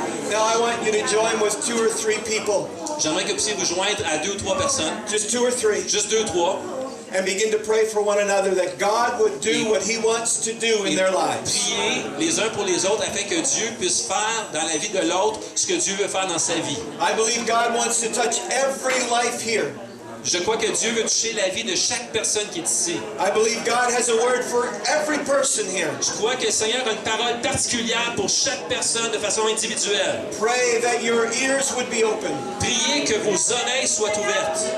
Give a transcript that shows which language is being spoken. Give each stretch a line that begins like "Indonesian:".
English: Now I want you to join with 2 or 3 people.
French: J'aimerais que vous puissiez vous joindre à 2 ou 3 personnes.
English: Just 2 or 3.
French: Juste 2 ou 3.
English: And begin to pray for one another that God would do what He wants to do in their lives.
French: Prier les uns pour les autres afin que Dieu puisse faire dans la vie de l'autre ce que Dieu veut faire dans sa vie.
English: I believe God wants to touch every life here.
French: Je crois que Dieu veut toucher la vie de chaque personne qui est ici.
English: I believe God has a word for every person here.
French: Je crois que le Seigneur a une parole particulière pour chaque personne de façon individuelle.
English: Pray that your ears would be open.
French: Priez que vos oreilles soient ouvertes.